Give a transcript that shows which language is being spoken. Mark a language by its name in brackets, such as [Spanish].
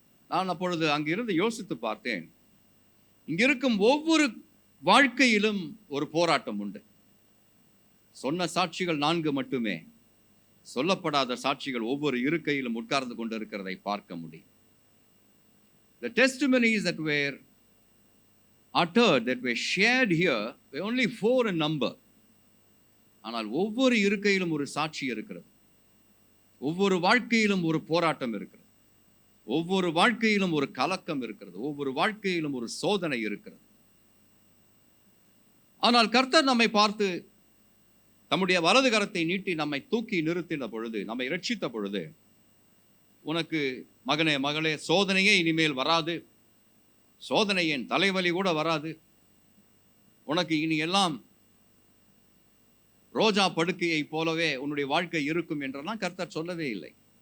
[Tamil] நான் அப்பொழுது அங்கிருந்து யோசித்து பார்த்தேன். இங்கிருக்கும் ஒவ்வொரு வாழ்க்கையிலும் ஒரு போராட்டம் உண்டு. சொன்ன சாட்சிகள் 4 மட்டுமே, சொல்லப்படாத சாட்சிகள் ஒவ்வொரு இருக்கையிலும் உட்கார்ந்து கொண்டு இருக்கிறதை பார்க்க முடியும். [English] The testimonies that were uttered, that were shared here, were only 4 in number. [Tamil] ஆனால் ஒவ்வொரு இருக்கையிலும் ஒரு சாட்சி இருக்கிறது. ஒவ்வொரு வாழ்க்கையிலும் ஒரு போராட்டம் இருக்கிறது. ஒவ்வொரு வாழ்க்கையிலும் ஒரு கலக்கம் இருக்கிறது. ஒவ்வொரு வாழ்க்கையிலும் ஒரு சோதனை இருக்கிறது. ஆனால் கர்த்தர் நம்மை பார்த்து தம்முடைய வலது கரத்தை நீட்டி நம்மை தூக்கி நிறுத்தின பொழுது, நம்மை இரட்சித்த பொழுது, உனக்கு மகனே மகளே சோதனையே இனிமேல் வராது, சோதனை என் தலைவலி கூட வராது, உனக்கு இனி எல்லாம் ரோஜா படுக்கையை போலவே உன்னுடைய வாழ்க்கை இருக்கும் என்றெல்லாம் கர்த்தர் சொல்லவே இல்லை.